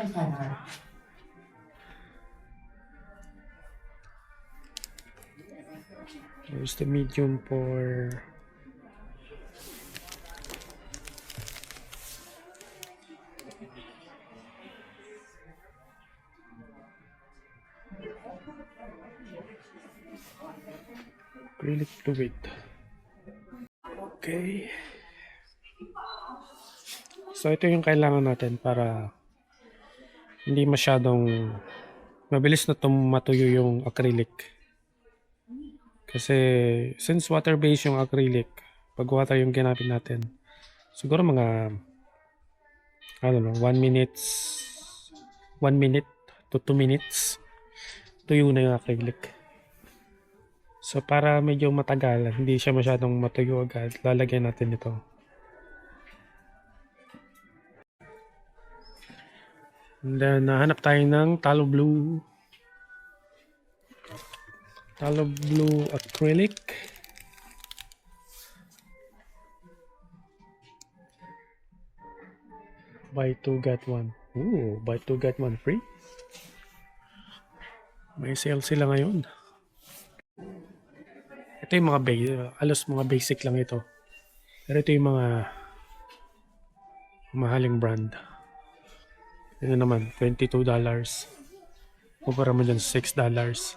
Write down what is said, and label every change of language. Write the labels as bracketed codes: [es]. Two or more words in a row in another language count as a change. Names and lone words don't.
[en] Here's the medium for acrylic fluid. Okay. [tl] So ito yung kailangan natin para hindi masyadong mabilis na matuyo yung acrylic. Kasi since water-based yung acrylic, pag water yung ginamit natin, siguro mga [en] I don't know, [tl] 1 minute to 2 minutes tuyo na yung acrylic. So para medyo matagal, hindi siya masyadong matuyo agad, lalagyan natin ito. [en] And then [tl] hanap tayo ng Talo Blue. [en] Talo Blue acrylic. Buy 2 get 1. Ooh, buy 2 get 1 free. [tl] May sale sila ngayon. Ito yung mga alos mga basic lang ito. Pero ito yung mga mahaling brand. Ito naman, $22. Kumpara mo dyan $6.